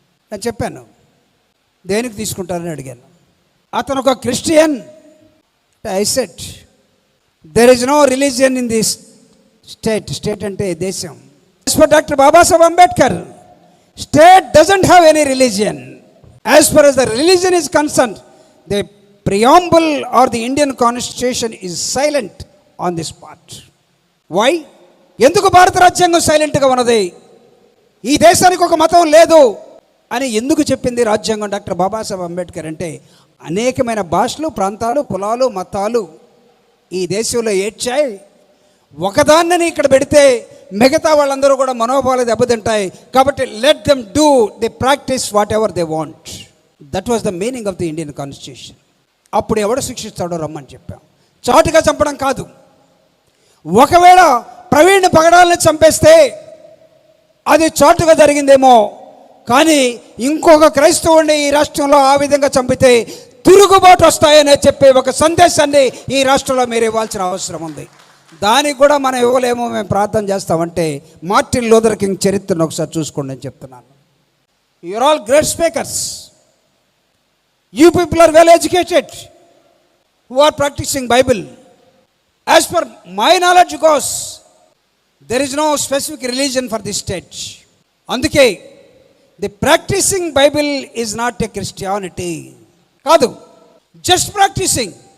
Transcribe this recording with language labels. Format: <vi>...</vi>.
<te>నేను చెప్పాను, దేనికి తీసుకుంటారని అడిగాను. అతను ఒక Christian.</te> <en>I said there is no religion in this state.</en> <te>State అంటే దేశం.</te> <en>As per doctor Babasaheb Ambedkar, state doesn't have any religion. As for as the religion is concerned, the preamble or the Indian constitution is silent on this part. Why?</en> <te>ఎందుకు భారత రాజ్యాంగం సైలెంట్గా ఉన్నది? ఈ దేశానికి ఒక మతం లేదు, అని ఎందుకు చెప్పింది రాజ్యాంగం డాక్టర్ బాబాసాహెబ్ అంబేద్కర్ అంటే, అనేకమైన భాషలు, ప్రాంతాలు, కులాలు, మతాలు ఈ దేశంలో ఏడ్చాయి. ఒకదాన్ని ఇక్కడ పెడితే మిగతా వాళ్ళందరూ కూడా మనోభావాలు దెబ్బతింటాయి.</te> <en>కాబట్టి let them do the practice whatever they want. That was the meaning of the Indian constitution.</en> <te>అప్పుడు ఎవడు శిక్షిస్తాడో రమ్మని చెప్పాం. చాటుగా చంపడం కాదు. ఒకవేళ ప్రవీణ్ పగడాలని చంపేస్తే అది చాటుగా జరిగిందేమో, కానీ ఇంకొక క్రైస్తవుడిని ఈ రాష్ట్రంలో ఆ విధంగా చంపితే తిరుగుబాటు వస్తాయని చెప్పే ఒక సందేశాన్ని ఈ రాష్ట్రంలో మీరు ఇవ్వాల్సిన అవసరం ఉంది. దానికి కూడా మనం ఇవ్వలేమో, మేము ప్రార్థన చేస్తామంటే మార్టిన్ లూథర్ కింగ్ చరిత్రను ఒకసారి చూసుకోండి అని చెప్తున్నాను.</te> <en>You are all great speakers. You people are well educated who are practicing Bible. As per my knowledge goes, there is no specific religion for this state. అందుకే the practicing Bible is not a Christianity. కాదు, just practicing.</en>